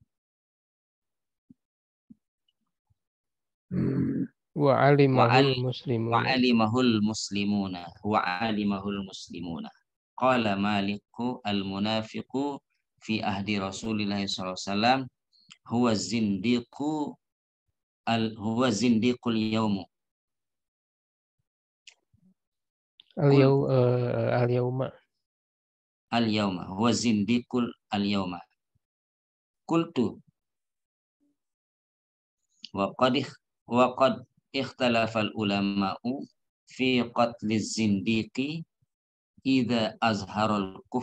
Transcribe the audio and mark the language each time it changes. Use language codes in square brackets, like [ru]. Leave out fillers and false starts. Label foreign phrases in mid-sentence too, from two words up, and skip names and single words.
[ar] وعلمه المسلمون. وعلمه المسلمون قال مالك المنافق في عهد رسول الله صلى الله عليه وسلم هو زنديق اليوم اليوم هو زنديق اليوم قلت وقد اختلف العلماء في قتل الزنديق إذا أظهر